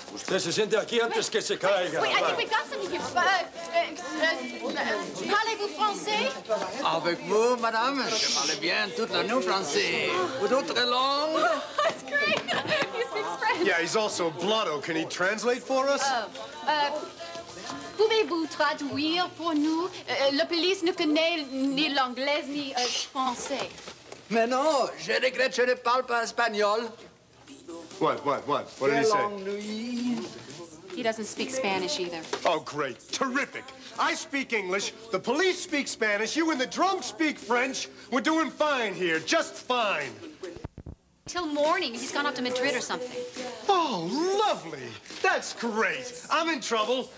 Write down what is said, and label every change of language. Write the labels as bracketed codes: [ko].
[es] Usted se siente aquí antes que se caiga. [en] Wait, I think we've got something here. [fr] Parlez-vous français? Avec vous, madame, je parle bien toute la nuit français. Ou d'autres langues? [en] That's great. He speaks French. Yeah, he's also blotto. Can he translate for us? [fr] Pouvez-vous traduire pour nous? La police ne connaît ni l'anglais ni français. Mais non, je regrette, je ne parle pas espagnol. [en] What? What did he say? He doesn't speak Spanish either. Oh, great. Terrific. I speak English, the police speak Spanish, you and the drunk speak French. We're doing fine here, just fine. Till morning. He's gone off to Madrid or something. Oh, lovely. That's great. I'm in trouble.